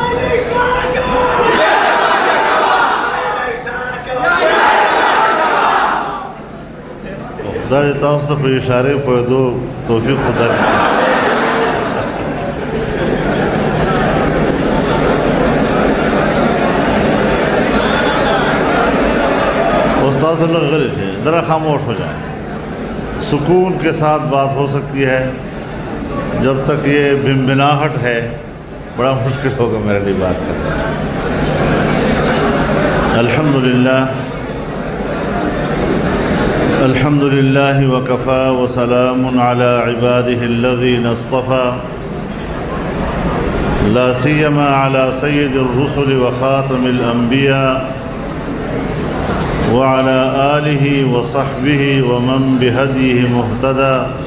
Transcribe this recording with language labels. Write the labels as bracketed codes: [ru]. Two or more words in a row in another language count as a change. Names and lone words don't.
[ps] خدا دې تاسو ته په اشارې پوهېدو توفیق ودرکړي. [ur] استاد لوگ غلط ہیں، ذرا خاموش ہو جائیں. سکون کے ساتھ بات ہو سکتی ہے، جب تک یہ بنبناہٹ ہے بڑا مشکل ہوگا میرے لیے بات کرنا. [ar] الحمد للہ وکفا وسلام علی عباده الذین اصطفى لا سیما علی سید الرسل وخاتم الانبیاء وعلى آلہ وصحبہ ومن بہدیہ مہتدى.